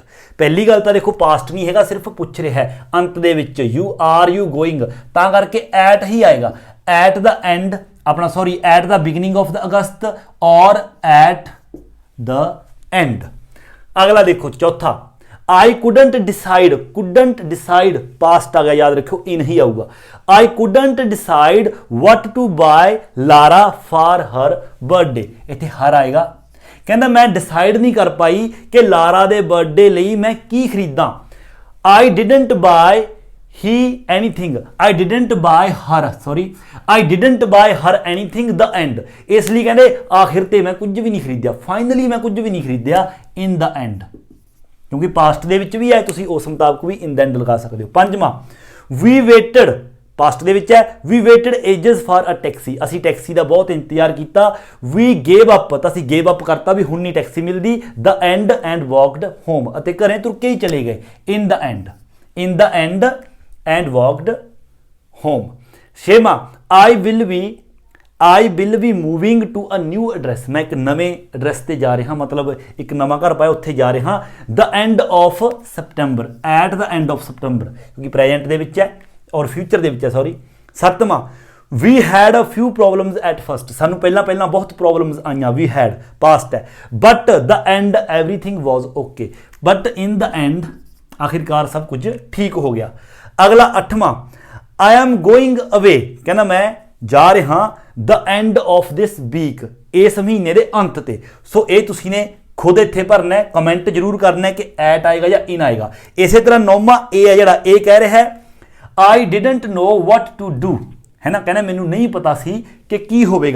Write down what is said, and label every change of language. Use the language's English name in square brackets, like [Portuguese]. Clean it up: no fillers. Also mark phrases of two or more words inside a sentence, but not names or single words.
[Punjabi] ਪਹਿਲੀ ਗੱਲ ਤਾਂ ਦੇਖੋ ਪਾਸਟ ਨਹੀਂ ਹੈਗਾ, ਸਿਰਫ ਪੁੱਛ ਰਿਹਾ ਹੈ ਅੰਤ ਦੇ ਵਿੱਚ, [English] you going, [Punjabi] ਤਾਂ ਕਰਕੇ ਐਟ ਹੀ ਆਏਗਾ। [English] at the end ਆਪਣਾ, sorry, at the beginning of the August ਔਰ at the end। [Punjabi] ਅਗਲਾ ਦੇਖੋ ਚੌਥਾ, [English] I couldn't decide [Punjabi] ਪਾਸਟ ਆ ਗਿਆ, ਯਾਦ ਰੱਖਿਓ ਇਨ ਹੀ ਆਊਗਾ। [English] I couldn't decide what to buy Lara for her birthday, [Punjabi] ਇੱਥੇ ਹਰ ਆਏਗਾ। ਕਹਿੰਦਾ ਮੈਂ ਡਿਸਾਈਡ ਨਹੀਂ ਕਰ ਪਾਈ ਕਿ ਲਾਰਾ ਦੇ ਬਰਥਡੇ ਲਈ ਮੈਂ ਕੀ ਖਰੀਦਾਂ। [English] I didn't buy her anything the end, [Punjabi] ਇਸ ਲਈ ਕਹਿੰਦੇ ਆਖਿਰ ਤੇ ਮੈਂ ਕੁਝ ਵੀ ਨਹੀਂ ਖਰੀਦਿਆ, ਫਾਈਨਲੀ ਮੈਂ ਕੁਝ ਵੀ ਨਹੀਂ ਖਰੀਦਿਆ [English] in the end, [Punjabi] ਕਿਉਂਕਿ ਪਾਸਟ ਦੇ ਵਿੱਚ ਵੀ ਹੈ, ਤੁਸੀਂ ਉਸ ਮੁਤਾਬਕ ਵੀ [English] in the end [Punjabi] ਲਗਾ ਸਕਦੇ ਹੋ। ਪੰਜਵਾਂ, [English] we waited, [Punjabi] ਪਾਸਟ ਦੇ ਵਿੱਚ ਹੈ, [English] we waited ages for a taxi, [Punjabi] ਅਸੀਂ ਟੈਕਸੀ ਦਾ ਬਹੁਤ ਇੰਤਜ਼ਾਰ ਕੀਤਾ। [English] we gave up, [Punjabi] ਤਾਂ ਅਸੀਂ [English] gave up [Punjabi] ਕਰਤਾ ਵੀ ਹੁਣ ਨਹੀਂ ਟੈਕਸੀ ਮਿਲਦੀ। [English] the end and walked home, [Punjabi] ਅਤੇ ਘਰੇ ਤੁਰ ਕੇ ਹੀ ਚਲੇ ਗਏ। [English] in the end and walked home. [Punjabi] ਛੇਵਾਂ, [English] I will be moving to a new address, [Punjabi] ਮੈਂ ਇੱਕ ਨਵੇਂ ਐਡਰੈਸ ਤੇ ਜਾ ਰਿਹਾ, ਮਤਲਬ ਇੱਕ ਨਵਾਂ ਘਰ ਪਾਇਆ ਉੱਥੇ ਜਾ ਰਿਹਾ। [English] the end of September, at the end of September, [Punjabi] ਕਿਉਂਕਿ ਪ੍ਰੈਜ਼ੈਂਟ ਦੇ ਵਿੱਚ ਹੈ ਔਰ ਫਿਊਚਰ ਦੇ ਵਿੱਚ ਹੈ, ਸੌਰੀ। ਸੱਤਵਾਂ, [English] we had a few problems at first, [Punjabi] ਸਾਨੂੰ ਪਹਿਲਾਂ ਬਹੁਤ ਪ੍ਰੋਬਲਮਸ ਆਈਆਂ, [English] we had [Punjabi] ਪਾਸਟ ਹੈ। [English] but the end everything was okay, but in the end [Punjabi] ਆਖਿਰਕਾਰ ਸਭ ਕੁਝ ਠੀਕ ਹੋ ਗਿਆ। ਅਗਲਾ ਅੱਠਵਾਂ, [English] I am going away, [Punjabi] ਕਹਿੰਦਾ ਮੈਂ ਜਾ ਰਿਹਾ [English] the end of this week, [Punjabi] ਇਸ ਮਹੀਨੇ ਦੇ ਅੰਤ ਤੇ। ਸੋ ਇਹ ਤੁਸੀਂ ਨੇ ਖੁਦ ਇੱਥੇ ਭਰਨਾ ਹੈ, ਕਮੈਂਟ ਜ਼ਰੂਰ ਕਰਨਾ ਕਿ ਐਟ ਆਏਗਾ ਜਾਂ ਇਨ ਆਏਗਾ। ਇਸੇ ਤਰ੍ਹਾਂ ਨੌਵਾਂ ਇਹ ਹੈ ਜਿਹੜਾ, ਇਹ ਕਹਿ ਰਿਹਾ ਹੈ [English] I didn't know what to do, [Punjabi] ਹੈ ਨਾ, ਕਹਿੰਦਾ ਮੈਨੂੰ ਨਹੀਂ ਪਤਾ ਸੀ ਕਿ ਕੀ ਹੋਵੇਗਾ।